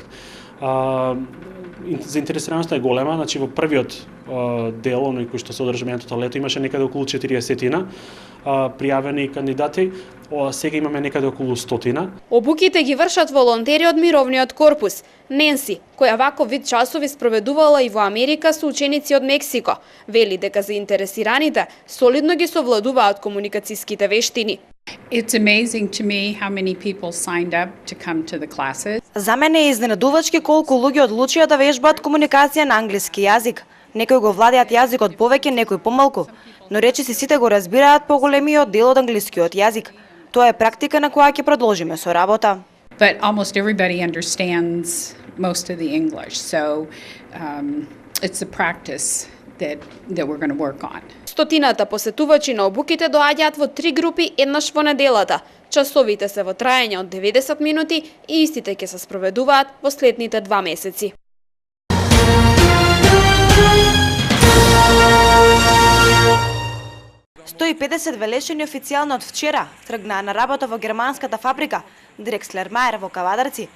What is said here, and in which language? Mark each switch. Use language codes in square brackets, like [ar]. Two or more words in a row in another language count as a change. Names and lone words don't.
[mk] Заинтересираноста е голема, значи во првиот дел, оној кој што се одржа минатото лето, имаше некаде околу 40 пријавени кандидати, сега имаме некаде околу 100. Обуките ги вршат волонтери од Мировниот корпус. Ненси, која ваков вид часови спроведувала и во Америка со ученици од Мексико, вели дека заинтересираните солидно ги совладуваат комуникацијските вештини. [en] It's amazing to me how many people signed up to come to the classes. [mk] За мене е изненадувачки колку луѓе одлучија да вежбаат комуникација на англиски јазик. Некои го владеат јазикот повеќе, некои помалку, но речиси сите го разбираат поголемиот дел од англискиот јазик. Тоа е практика на која ќе продолжиме со работа. [en] But almost everybody understands most of the English, so it's a practice that we're going to work on. [mk] Стотината посетувачи на обуките доаѓаат во 3 групи еднаш во неделата. Часовите се во траење од 90 минути и истите ќе се спроведуваат во следните 2 месеци. Стои 50 велешани официјално од вчера тргнаа на работа во германската фабрика Дрекслер Мајер во Кавадарци.